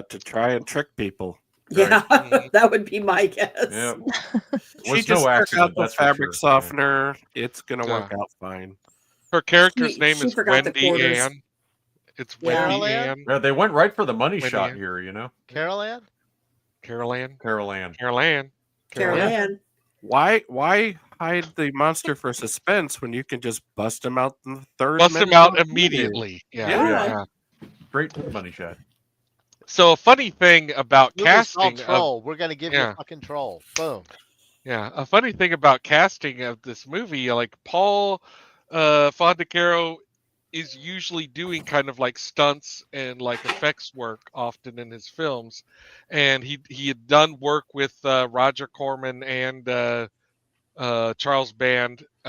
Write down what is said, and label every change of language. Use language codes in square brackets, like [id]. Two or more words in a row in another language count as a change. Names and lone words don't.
[en] To try and trick people. Yeah, Mhm. that would be my guess. yeah. She Was just no took accident. out the That's for fabric sure. softener. It's gonna work Yeah. out fine. Her character's She- name she is forgot the Wendy quarters. Ann. It's Yeah. Wendy Carol Ann? Ann. Yeah, they went right for the money Wendy shot Ann. here. You know, Carol Ann? Carol Ann. Carol Ann. Carol Ann. Carol Yeah. Ann. Why hide the monster for suspense when you can just bust him out in the third? Bust him minute out of the movie? immediately. Yeah. Yeah. Yeah. Great money shot. So a funny thing about Movie's called casting of, Troll. We're gonna give you Yeah. a fucking troll. Boom. yeah, a funny thing about casting of this movie, like Paul Fondacaro is usually doing kind of like stunts and like effects work often in his films, and he had done work with Roger Corman and Charles Band.